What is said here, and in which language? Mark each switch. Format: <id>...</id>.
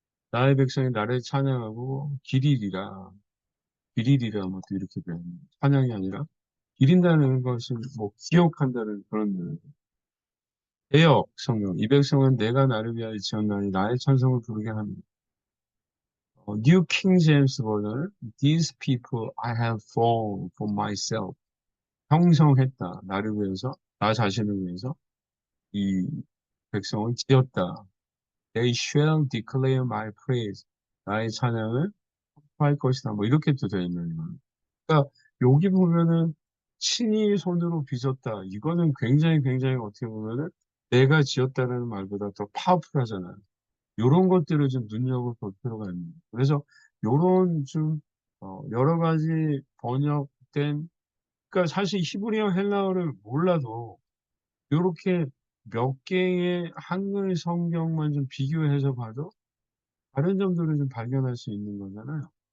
<ko>나의 백성이 나를 찬양하고 기리리라. 기리리라 뭐 또 이렇게 돼요. 찬양이 아니라 기린다는 것은 뭐 기억한다는 그런 의미. 개역 성경. 이 백성은 내가 나를 위하여 지었나니 나의 찬송을 부르게 합니다.</ko> <en>New King James 버전은 These people I have formed for myself.</en> <ko>형성했다. 나를 위해서, 나 자신을 위해서 이 백성을 지었다.</ko> <en>They shall declare my praise.</en> <ko>나의 찬양을 할 것이다. 뭐 이렇게 또 되어 있는 거예요. 그러니까 여기 보면은 친히 손으로 빚었다. 이거는 굉장히 굉장히 어떻게 보면은 내가 지었다는 말보다 더 파워풀하잖아요. 요런 것들을 좀 눈여겨볼 필요가 있는 거예요. 그래서 요런 좀 여러 가지 번역된 그러니까 사실 히브리어 헬라어를 몰라도 요렇게 몇 개의 한글 성경만 좀 비교해서 봐도 다른 점들을 좀 발견할 수 있는 거잖아요.</ko>